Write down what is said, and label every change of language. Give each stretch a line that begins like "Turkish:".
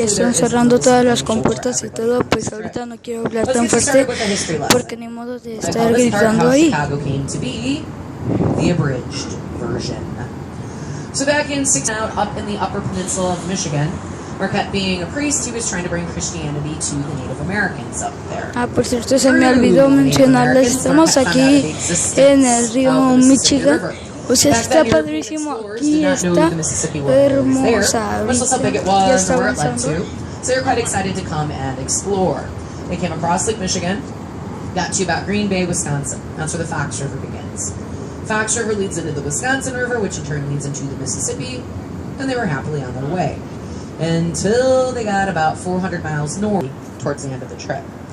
Spanish: ya están cerrando todas las compuertas y todo, pues ahorita no quiero hablar tan fuerte porque ni modo de estar gritando ahí.
English: Chicago came to be, the abridged version. So back in up in the Upper Peninsula of Michigan, Marquette being a priest, he was trying to bring Christianity to the Native Americans up there.
Spanish: Por cierto, se me olvidó mencionarles, estamos aquí en el río Michigan. O sea, está padrísimo, aquí está hermosa. Ya está avanzando.
English: So they're quite excited to come and explore. They came across Lake Michigan, got to about Green Bay, Wisconsin. That's where the Fox River begins. Fox River leads into the Wisconsin River, which in turn leads into the Mississippi, and they were happily on their way until they got about 400 miles north towards the end of the trip.